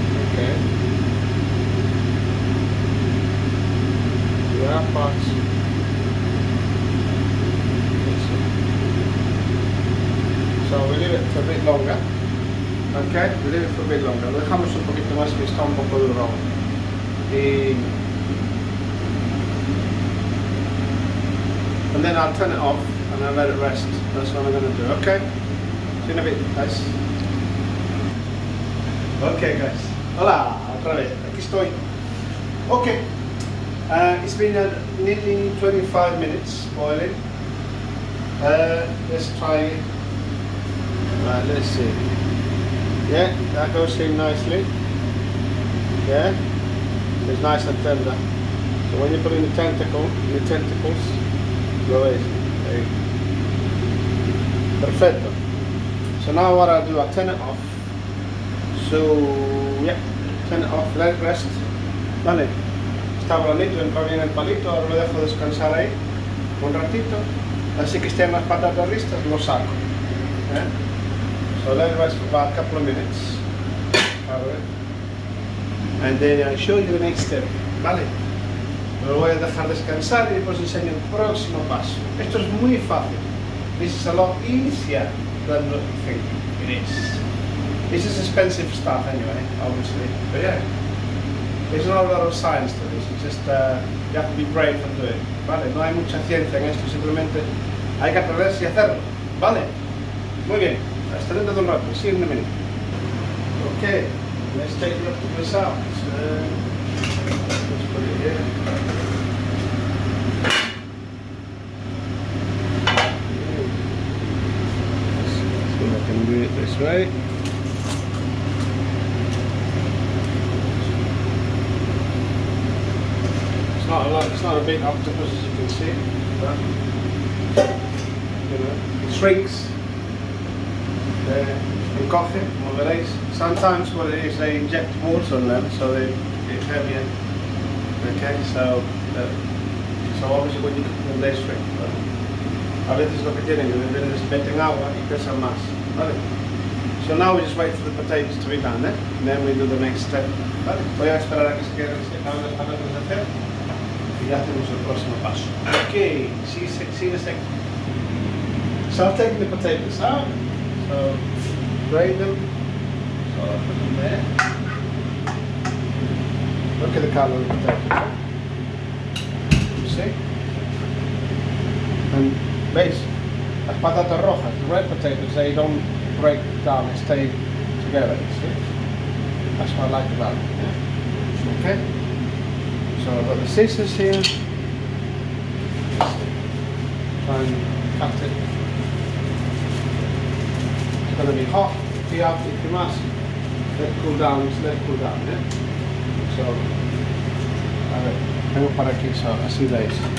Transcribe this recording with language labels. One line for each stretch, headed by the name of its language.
English: Okay. Yeah, parts. So we leave it for a bit longer. Okay, we leave it for a bit longer.
Spanish: Lo dejamos un poquito más, que está un poco duro.
English: And then I'll turn it off and I'll let it rest. That's what I'm going to do. Okay. See you in a bit, guys. Okay, guys.
Spanish: Hola, otra vez. Aquí estoy. Okay.
English: It's been nearly 25 minutes boiling. Let's try it. Right, let's see. Yeah, that goes in nicely. Yeah, it's nice and tender. So when you put in the tentacles, go easy. There you go. Perfecto. So now what I'll do, I'll turn it off. So, yeah, turn it off, let it rest.
Spanish: Vale. Está blandito, entra bien el palito, ahora lo dejo descansar ahí un ratito. Así que estén las patatas listas, lo saco.
English: So let it rest for about a couple of minutes. And then I'll show you the next step.
Spanish: Vale. Lo voy a dejar descansar y después enseño el próximo paso. Esto es muy fácil.
English: This is a lot easier than what you think it is. This is expensive stuff anyway, obviously. But yeah, there's not a lot of science to this. It's just you have to be brave and do it.
Spanish: Vale. No hay mucha ciencia en esto. Simplemente hay que atreverse y hacerlo. Vale. Muy bien. Hasta dentro de un rato.
English: See you in a minute. Okay. Let's take the octopus out. Let's put it here. Let's see if I can do it this way. It's not a big octopus, as you can see, but you know, it shrinks. In coffee,
Spanish: como veréis.
English: Sometimes what it is, they inject water on them, so they get heavier. Okay, so obviously when you cook them, they shrink.
Spanish: A veces lo que tienen, que les meten agua y pesan más. Vale.
English: So now we just wait for the potatoes to be done, and then we do the next step.
Spanish: Vale. Voy a esperar a que se acaben las patatas de hacer y ya hacemos el próximo paso.
English: Okay, see the second. So I've taken the potatoes out. So grate them. So I'll put them there. Look at the colour of the potato. You see? And
Spanish: veis, las patatas rojas,
English: the red potatoes, they don't break down, they stay together, you see? That's what I like about it, yeah? Okay? So I've got the scissors here. Try and cut it. It's going to be hot. If you must, let it cool down, just let it cool down, yeah?
Spanish: So, a ver, tengo para aquí, so, así veis.